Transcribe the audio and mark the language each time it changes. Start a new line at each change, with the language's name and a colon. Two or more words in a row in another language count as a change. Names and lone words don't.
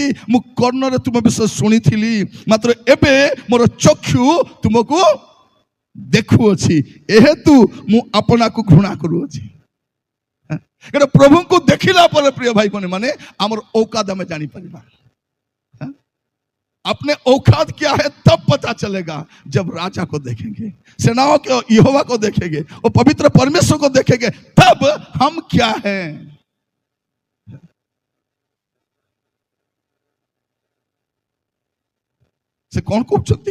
Odia: ମୁଁ କର୍ଣ୍ଣରେ ତୁମ ବିଷୟ ଶୁଣିଥିଲି, ମାତ୍ର ଏବେ ମୋର ଚକ୍ଷୁ ତୁମକୁ ଦେଖୁଅଛି, ଏହେତୁ ମୁଁ ଆପଣାକୁ ଘୃଣା କରୁଅଛି। ପ୍ରଭୁଙ୍କୁ ଦେଖିଲା ପରେ ପ୍ରିୟ ଭାଇ ଭଉଣୀ ମାନେ ଆମର औकात ଆମେ ଜାଣିପାରିବା।
Hindi: अपने औकात क्या है तब पता चलेगा जब राजा को देखेंगे, सेनाओं के यहोवा को देखेंगे और पवित्र परमेश्वर को देखेंगे, तब हम क्या हैं। से कौन कहते?